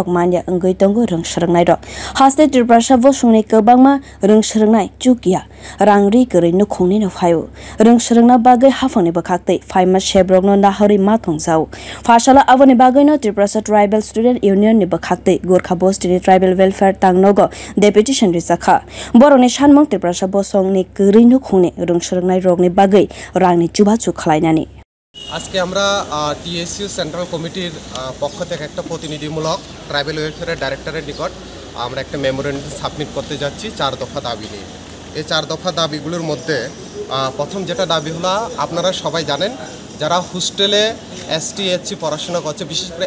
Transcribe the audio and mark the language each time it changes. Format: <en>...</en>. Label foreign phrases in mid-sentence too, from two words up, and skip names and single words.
<trp>manya ngui tongo swrwngnai rok haste tiprasa bo sungni kwbangma swrwngnai chugya rangri gori nukhungni no phaio swrwngnai bagwi hafangni bwkhaktwi phaima sebrokno nahori mathong jau fasala aboni bagwi tiprasa Tribal Student Union ni bwkhaktwi Gurkhabastio Tribal Welfare tang nogo Deputation rijak Borogni sanmung tiprasa bosongni gori nukhungni swrwngnai rogni bagwi rangni chubachu khlainani</trp> <bn>আজকে আমরা টিএসইউ</bn> <en>central committee</en> <bn>পক্ষ থেকে একটা প্রতিনিধিমূলক</bn> <en>tribal welfare director</en> <bn>নিকট আমরা একটা</bn> <en>memorandum submit</en> <bn>করতে যাচ্ছি 4 দফা দাবি নিয়ে। এই 4 দফা দাবিগুলোর মধ্যে প্রথম যেটা দাবি হলো আপনারা সবাই জানেন যারা হোস্টেলে এসটি এসসি পড়াশোনা করছে বিশেষ করে</bn>